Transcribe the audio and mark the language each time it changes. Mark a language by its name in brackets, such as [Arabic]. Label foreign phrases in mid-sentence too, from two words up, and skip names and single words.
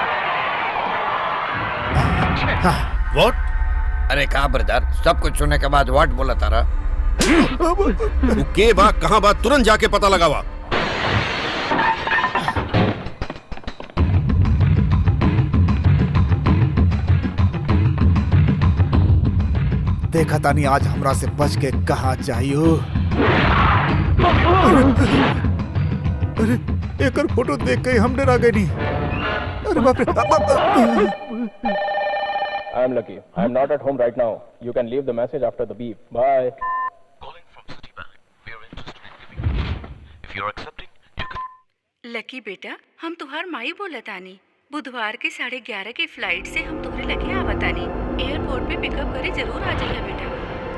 [Bhojpuri] व्हाट? अरे कहा ब्रदर, सब कुछ सुनने के बाद व्हाट बोला तारा? तू के बा कहां बा तुरंत जाके पता लगावा। देखा तानी आज हमरा से बच के कहा चाहिए। अरे एकर फोटो देख के हम डरा गए नहीं। अरे बाप रे। [English] I am lucky. I am not at home right now. You can leave the message after the beep. Bye. [Bhojpuri] लकी बेटा, हम तुहार माई बोलतानी। बुधवार के 11:30 के फ्लाइट से हम तोहरे लगे आवतानी। एयरपोर्ट पे पिकअप करे जरूर आ जाइए बेटा।